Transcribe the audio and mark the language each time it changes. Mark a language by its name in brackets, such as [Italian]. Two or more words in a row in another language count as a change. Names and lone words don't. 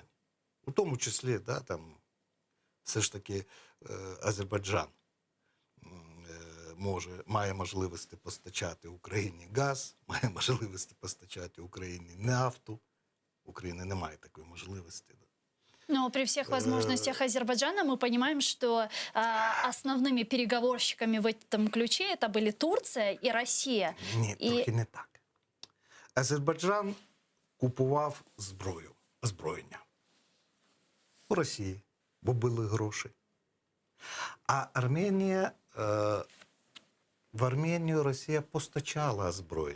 [Ukrainian] У тому числі, там, все ж таки, Азербайджан має можливості постачати Україні газ, має можливості постачати Україні нафту. Україна не має такої можливості. [Russian] Но при всех возможностях Азербайджана мы понимаем, что основными переговорщиками в этом ключе это были Турция и Россия. [Ukrainian] Ні, трохи не так. Азербайджан купував озброєння у Росії, бо були гроші. А в Арменію Росія постачала озброєння.